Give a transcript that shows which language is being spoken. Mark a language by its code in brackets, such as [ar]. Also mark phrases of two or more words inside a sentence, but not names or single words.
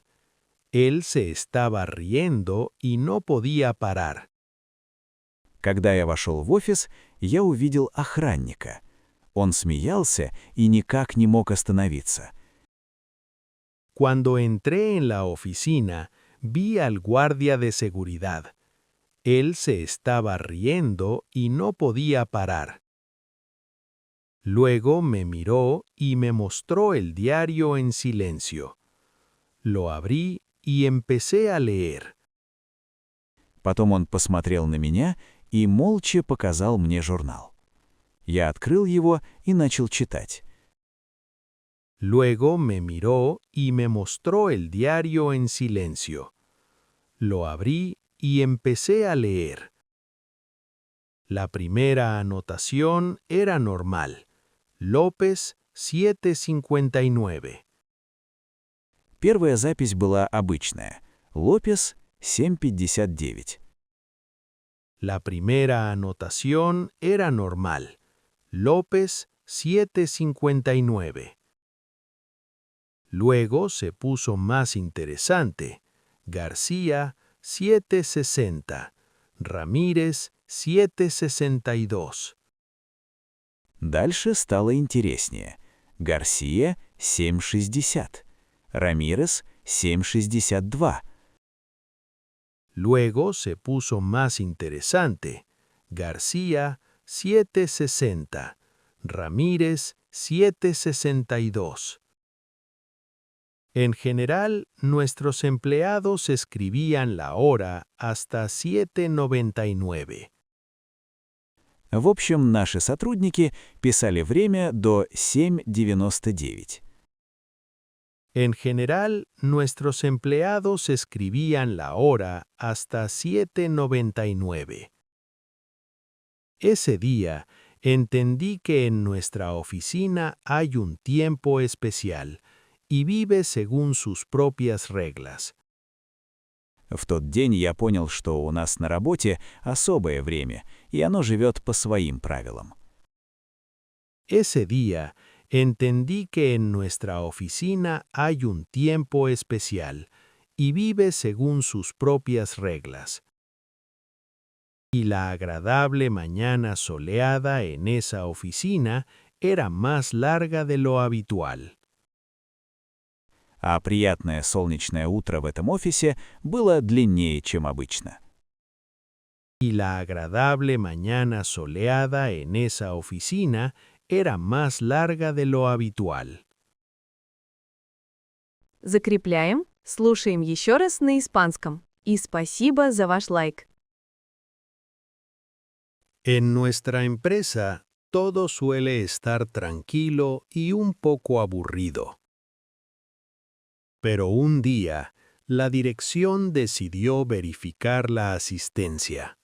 [es] Él se estaba riendo y no podía parar. [ru] Когда я вошел в офис, я увидел охранника. Он смеялся и никак не мог остановиться. [es] Cuando entré en la oficina, vi al guardia de seguridad. Él se estaba riendo y no podía parar. Luego me miró y me mostró el diario en silencio. Lo abrí y empecé a leer. [ru] Потом он посмотрел на меня и молча показал мне журнал. Я открыл его и начал читать. [es] Luego me miró y me mostró el diario en silencio. Lo abrí y empecé a leer. La primera anotación era normal. López 7:59. [ru] Первая запись была обычная. Лопес 7:59. [es] La primera anotación era normal. López 7:59. Luego se puso más interesante. García 7:60. Ramírez 7:62. [ru] Дальше стало интереснее. Гарсия 7:60. Рамирес 7:62. [es] Luego se puso más interesante. García 7:60. Ramírez 7:62. En general, nuestros empleados escribían la hora hasta 7:99. [ru] В общем, наши сотрудники писали время до 7:99. [es] En general, nuestros empleados escribían la hora hasta 7:99. Ese día, entendí que en nuestra oficina hay un tiempo especial y vive según sus propias reglas. [ru] В тот день я понял, что у нас на работе особое время, и оно живет по своим правилам. [es] Ese día, entendí que en nuestra oficina hay un tiempo especial y vive según sus propias reglas. Y la agradable mañana soleada en esa oficina era más larga de lo habitual. [ru] А приятное солнечное утро в этом офисе было длиннее, чем обычно. [es] Y la agradable mañana soleada en esa oficina era más larga de lo habitual. [ru] Закрепляем, слушаем еще раз на испанском. И спасибо за ваш лайк. [es] En nuestra empresa, todo suele estar tranquilo y un poco aburrido. Pero un día, la dirección decidió verificar la asistencia.